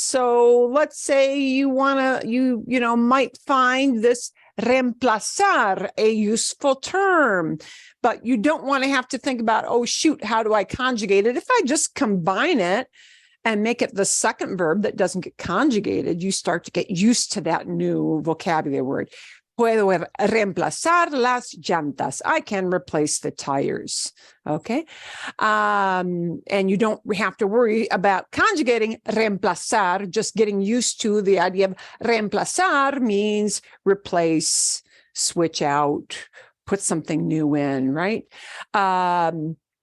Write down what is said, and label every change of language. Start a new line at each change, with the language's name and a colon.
English: So let's say you might find this reemplazar a useful term, but you don't want to have to think about, oh, shoot, how do I conjugate it? If I just combine it and make it the second verb that doesn't get conjugated, you start to get used to that new vocabulary word.
Spanish: Puedo reemplazar las llantas.
English: I can replace the tires. Okay. And you don't have to worry about conjugating reemplazar, just getting used to the idea of reemplazar means replace, switch out, put something new in, right? Bien.